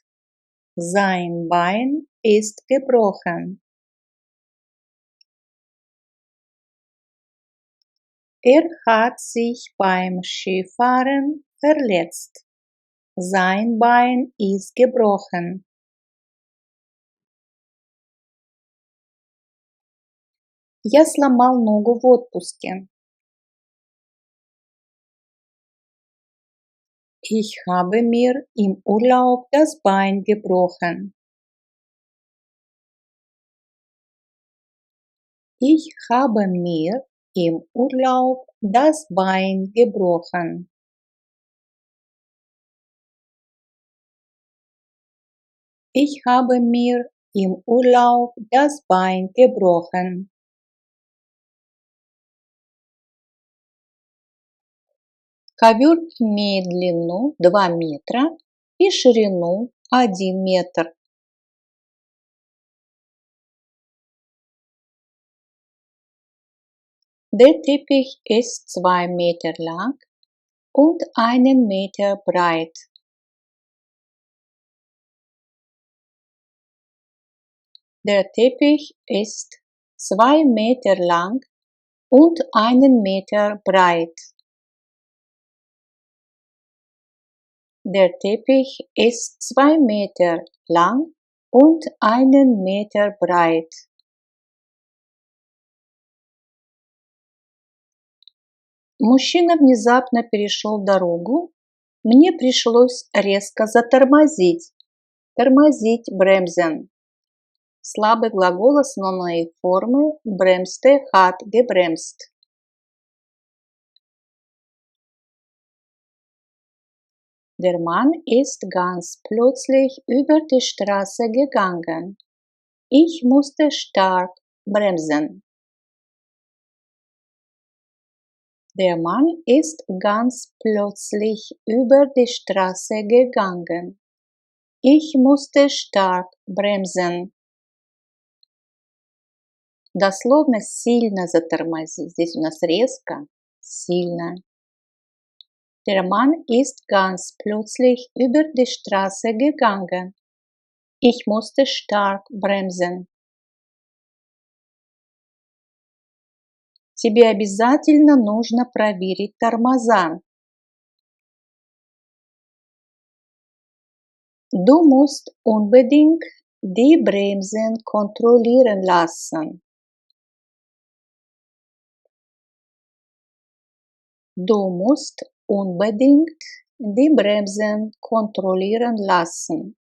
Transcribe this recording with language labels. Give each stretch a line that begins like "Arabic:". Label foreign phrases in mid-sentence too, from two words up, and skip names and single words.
German: Sein Bein ist gebrochen. Hat sich beim Skifahren verletzt. Sein Bein ist gebrochen.
Russian: Я сломал ногу в отпуске.
German: Ich habe mir im Urlaub das Bein gebrochen. Ich habe mir im Urlaub das Bein gebrochen. Ich habe mir im Urlaub das Bein gebrochen.
Russian: Ковер имеет длину 2 метра и ширину 1 метр.
German: Der Teppich ist 2 Meter lang und 1 Meter breit. Der Teppich ist 2 Meter lang und 1 Meter breit. Der Teppich ist 2 Meter lang und 1 Meter breit.
Russian: Мужчина внезапно перешел дорогу. Мне пришлось резко затормозить. Тормозить, bremsen. Слабый глагол основной формы
German: bremste, hat gebremst. Der Mann ist ganz plötzlich über die Straße gegangen. Ich musste stark bremsen. Der Mann ist ganz plötzlich über die Straße gegangen. Ich musste stark bremsen.
Russian: Дословно сильно затормозить. Здесь у нас резко, сильно.
German: Der Mann ist ganz plötzlich über die Straße gegangen. Ich musste stark bremsen.
Russian: Тебе обязательно нужно проверить тормоза.
German: Du musst unbedingt die Bremsen kontrollieren lassen. Du musst unbedingt die Bremsen kontrollieren lassen.